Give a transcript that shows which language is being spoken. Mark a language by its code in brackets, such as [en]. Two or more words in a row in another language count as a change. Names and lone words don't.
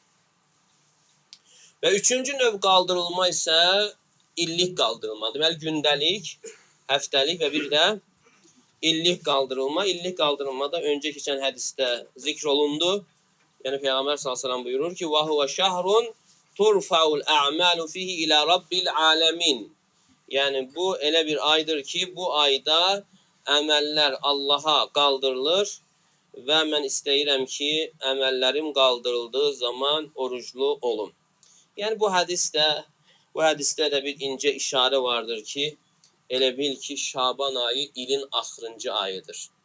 [az] Və 3-cü növ qaldırılma isə illik qaldırılma. Deməli, gündəlik, həftəlik və bir də illik qaldırılma. İllik qaldırılmada öncə keçən hədisdə zikr olundu. Yəni, Peyğəmbər s.ə.v buyurur ki, [ar] وَهُوَ شَهْرٌ تُرْفَعُ الْأَعْمَالُ فِيهِ إِلَى رَبِّ الْعَالَمِينَ. [az] Yəni, bu elə bir aydır ki, bu ayda əməllər Allaha qaldırılır və mən istəyirəm ki, əməllərim qaldırıldığı zaman oruclu olum. Yəni, bu hədisdə də bir incə işarə vardır ki, elə bil ki, Şaban ayı ilin axırıncı ayıdır.